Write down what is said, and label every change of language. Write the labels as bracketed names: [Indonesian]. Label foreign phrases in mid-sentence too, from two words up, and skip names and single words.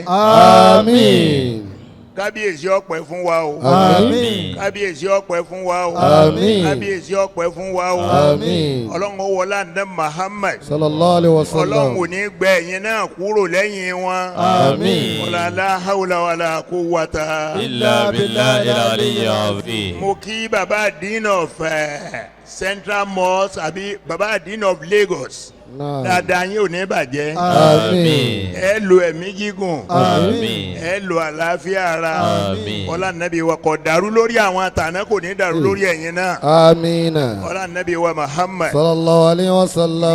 [Yoruba] àmín. kábíyèsí ọpẹ́ fún wa o. àmín. kábíyèsí ọpẹ́ fún wa o. àmín. kábíyèsí ọpẹ́ fún wa o. àmín. ọlọ́run ó wọlá nẹ́bí Muhammad [Arabic] صلى الله عليه وسلم. [Yoruba] ọlọ́run ò ní gbẹ ẹ̀yin náà kúrò lẹ́yìn wọn. àmín. [Arabic] ولا حول ولا قوة إلا بالله العلي العظيم. [Yoruba] mo kí baba [English] dean of Central Mosque [Yoruba] àbí baba [English] dean of Lagos [Yoruba] dáadáa yín ò ní bàjẹ́. àmín. ẹ lo ẹ̀mí gígùn. Àmín. ẹ lo àlàáfíà ara. Àmín. ọlá nàbí wa kò dàrú lórí àwọn àtàná kò ní dàrú lórí ẹ̀yin náà. àmín. ọlá nàbí wa Muhammad. [Arabic] صلى الله عليه وسلم.